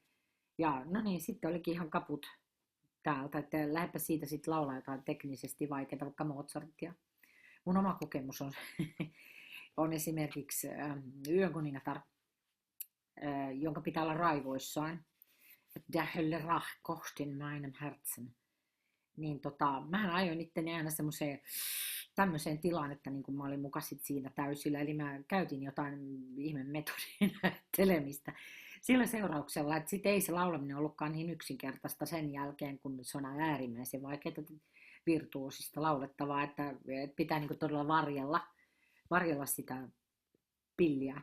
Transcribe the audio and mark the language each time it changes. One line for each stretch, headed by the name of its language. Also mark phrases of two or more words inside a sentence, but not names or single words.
Finnish: Ja no niin, sitten olikin ihan kaput täältä, että lähdepä siitä sitten laulaa jotain teknisesti vaikeaa, vaikka Mozartia. Mun oma kokemus on esimerkiksi Yönkuningatar, jonka pitää olla raivoissaan.
German: Der Hölle Rach kocht in meinem Herzen.
Finnish: Niin mähän ajoin itteni aina tämmöiseen tilaan, että niin kun mä olin muka sit siinä täysillä, eli mä käytin jotain ihme metodin näyttelemistä sillä seurauksella, että sit ei se laulaminen ollutkaan niin yksinkertaista sen jälkeen, kun se on äärimmäisen vaikeaa virtuosista laulettavaa, että pitää niin todella varjella sitä pilliä.